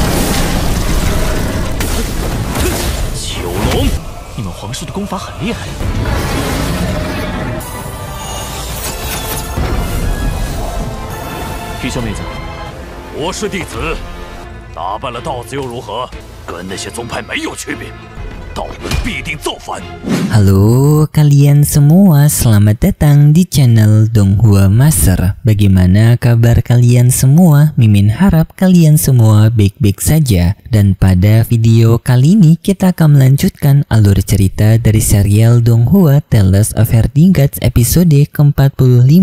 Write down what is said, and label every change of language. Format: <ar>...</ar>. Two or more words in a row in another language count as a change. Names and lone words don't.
<zh>九龙，你们皇室的功法很厉害。皮小妹子，我是弟子。打败了道子又如何？跟那些宗派没有区别，道门必定造反。</zh> <id>Halo kalian semua, selamat datang di channel Donghua Master. Bagaimana kabar kalian semua? Mimin harap kalian semua baik-baik saja. Dan pada video kali ini kita akan melanjutkan alur cerita dari serial Donghua Tales of Herding Gods episode ke-45.</id>